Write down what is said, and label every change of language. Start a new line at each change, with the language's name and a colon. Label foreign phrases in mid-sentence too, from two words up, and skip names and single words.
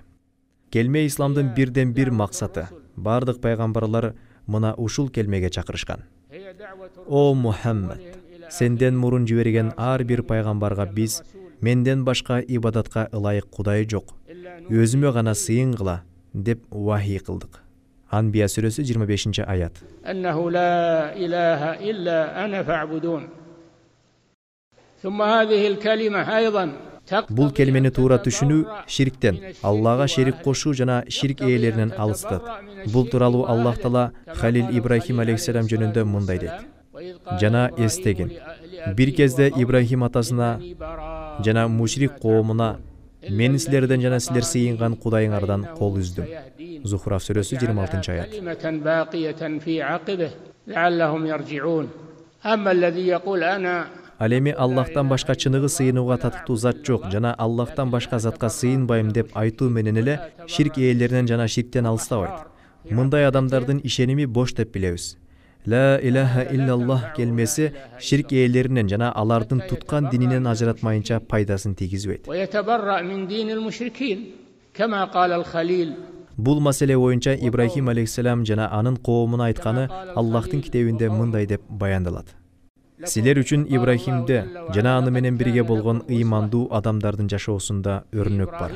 Kyrgyz: Келме исламдын бирден бир максаты. Бардык пайгамбарлар мына ушул келмеге чакырышкан. О Мухаммад, сенден мурун жиберген ар бир пайгамбарга биз менден башка ибадатка ылайык Кудай жок, өзүмө гана сыйын кыла деп вахий кылдык. Анбия сүрөсү 25-аят.
Arabic: أنه لا إله إلا أنا فاعبدون. ثم هذه الكلمة أيضا.
Kyrgyz: Бул келмени туура түшүнүү ширктен, Аллага шерик кошуу жана ширк ээлеринен алыстат. Бул тууралуу Аллах Таала Халил Ибрахим алейхиссалам жөнүндө мындай дейт: "Жана эстегин, бир кезде Ибрахим атасына жана мушрик коомуна мен силерден жана силер сыйынган Кудайыңардан кол үздүм." Зухраф сүрөсү 26-аят. Ал эми Аллахтан башка чыныгы сыйынууга татыктуу зат жок жана Аллахтан башка затка сыйынбайм деп айтуу менен эле ширк ээлеринен жана ширктен алыстабайт. Мындай адамдардын ишеними бош деп билебиз.
Arabic: لا إله إلا الله
Kyrgyz: келмеси ширк ээлеринен жана алардын туткан дининен ажыратмайынча пайдасын тийгизбейт. Бул маселе боюнча Ибрахим алейхиссалам жана анын коомуна айтканы Аллахтын китебинде мындай деп баяндалат: "Силер үчүн Ибрахимде жана аны менен бирге болгон ыймандуу адамдардын жашоосунда өрнөк бар.